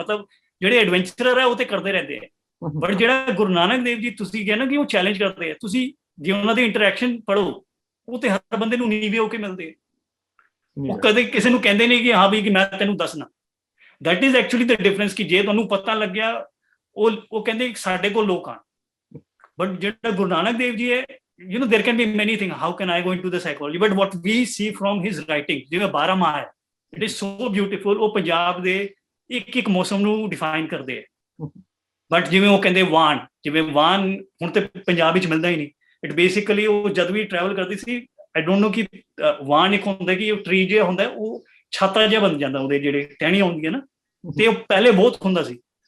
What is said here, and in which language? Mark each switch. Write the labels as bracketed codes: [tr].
[pa] ਮਤਲਬ ਜਿਹੜੇ ਐਡਵੈਂਚਰਰ ਹੈ ਉਹ ਤੇ ਕਰਦੇ ਰਹਿੰਦੇ ਆ, ਬਟ ਜਿਹੜਾ ਗੁਰੂ ਨਾਨਕ ਦੇਵ ਜੀ ਤੁਸੀਂ ਕਿਹਾ ਨਾ ਕਿ ਉਹ ਚੈਲੰਜ ਕਰਦੇ ਆ, ਤੁਸੀਂ ਜੇ ਉਹਨਾਂ ਦੀ ਇੰਟਰੈਕਸ਼ਨ ਪੜ੍ਹੋ, ਉਹ ਤੇ ਹਰ ਬੰਦੇ ਨੂੰ ਨੀਵੇਂ ਹੋ ਕੇ ਮਿਲਦੇ, ਉਹ ਕਦੇ ਕਿਸੇ ਨੂੰ ਕਹਿੰਦੇ ਨਹੀਂ ਕਿ ਹਾਂ ਵੀ ਕਿ ਮੈਂ ਤੈਨੂੰ ਦੱਸਣਾ। [en] that is actually the difference, [pa] ਕਿ ਜੇ ਤੁਹਾਨੂੰ ਪਤਾ ਲੱਗਿਆ, ਉਹ ਕਹਿੰਦੇ ਸਾਡੇ ਕੋਲ ਲੋਕ ਆਣ। ਬਟ ਜਿਹੜਾ ਗੁਰੂ ਨਾਨਕ ਦੇਵ ਜੀ ਹੈ, [en] you know, there can be many things. How can I go into the psychology? But what we see from his writing, [pa] ਜਿਵੇਂ 12 ਮਾਹ ਹੈ, [en] it is so beautiful. [pa] ਉਹ ਪੰਜਾਬ ਦੇ ਇੱਕ ਮੌਸਮ ਨੂੰ ਡਿਫਾਈਨ ਕਰਦੇ ਹੈ। ਬਟ ਜਿਵੇਂ ਉਹ ਕਹਿੰਦੇ ਵਾਣ, ਜਿਵੇਂ ਵਾਣ ਹੁਣ ਤੇ ਪੰਜਾਬ ਵਿੱਚ ਮਿਲਦਾ ਹੀ ਨਹੀਂ। ਇਟ ਬੇਸਿਕਲੀ ਉਹ ਜਦ ਵੀ ਟਰੈਵਲ ਕਰਦੀ ਸੀ, [en] I don't know [pa] ਕਿ ਵਾਣ ਇੱਕ ਹੁੰਦਾ ਕਿ ਉਹ ਟਰੀ ਜਿਹਾ ਹੁੰਦਾ, ਉਹ ਛਾਤਾ ਜਿਹਾ ਬਣ ਜਾਂਦਾ, ਉਹਦੇ ਜਿਹੜੇ ਟਹਿਣੀਆਂ ਹੁੰਦੀਆਂ ਨਾ, ਤੇ ਉਹ ਪਹਿਲੇ ਬਹੁਤ ਹੁੰਦਾ ਸੀ।